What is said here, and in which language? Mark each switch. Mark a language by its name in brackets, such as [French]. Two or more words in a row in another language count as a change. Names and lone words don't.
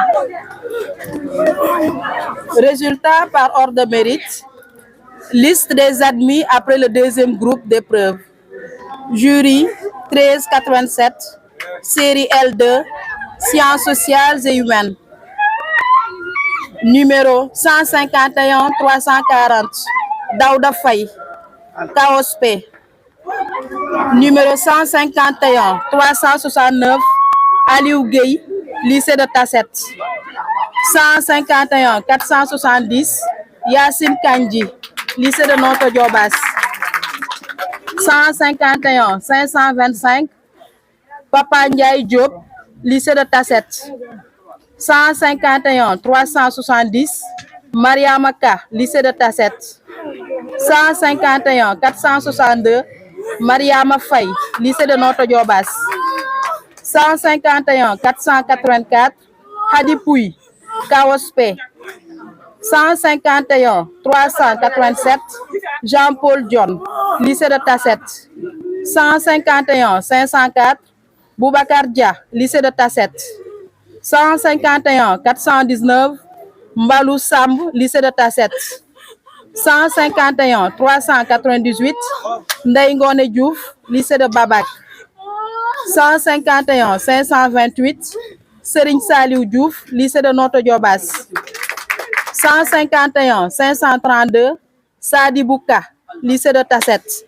[French] Résultat par ordre de mérite. Liste des admis après le deuxième groupe d'épreuves. Jury 1387, série L2, sciences sociales et humaines. Numéro 151-340, Daouda Faye, KOSP. Numéro 151-369, Aliou Gueye, lycée de Tasset. 151-470, Yassine Kandji, lycée de Notto Diobass. 151-525, Papa Ndiaye Diop, lycée de Tasset. 151-370, Mariama Ka, lycée de Tasset. 151-462, Mariama Faye, lycée de Notto Diobass. 151-484, Hadi Pouy, KOSP. 151-387, Jean-Paul John, lycée de Tasset. 151-504, Boubacar Dia, lycée de Tasset. 151-419, Mbalou Samb, lycée de Tasset. 151-398, Ndeye Ngone Diouf, lycée de Babac. 151-528, Serigne Saliou Diouf, lycée de Notto Diobass. 151-532, Sadi Bouka, lycée de Tasset.